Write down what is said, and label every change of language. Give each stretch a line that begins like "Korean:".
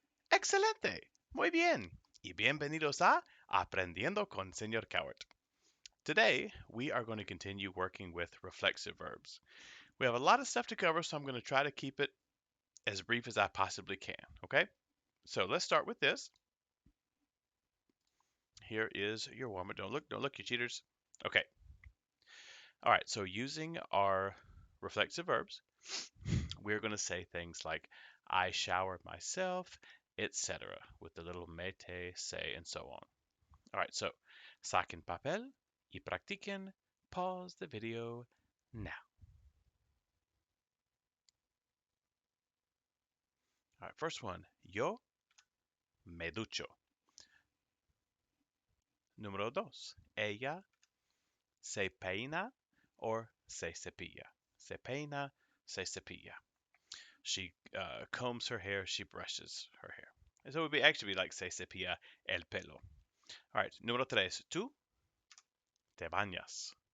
Spanish: Excelente, muy bien, y bienvenidos a Aprendiendo con Señor Cowart.
English: Today, we are going to continue working with reflexive verbs. We have a lot of stuff to cover, so I'm going to try to keep it as brief as I possibly can, okay? So let's start with this. Here is your warm-up. Don't look, you cheaters. Okay. All right, so using our reflexive verbs, we're going to say things like I shower myself, etc., with the little mete, say, and so on. All right, so
Spanish: saquen papel y practiquen.
English: Pause the video now. All right, first one,
Spanish: yo me ducho. Número dos, ella se peina or se cepilla. Se peina, se cepilla.
English: She combs her hair, she brushes her hair. So it would be actually be like
Spanish: se cepilla el pelo.
English: All right,
Spanish: número tres, tú te bañas.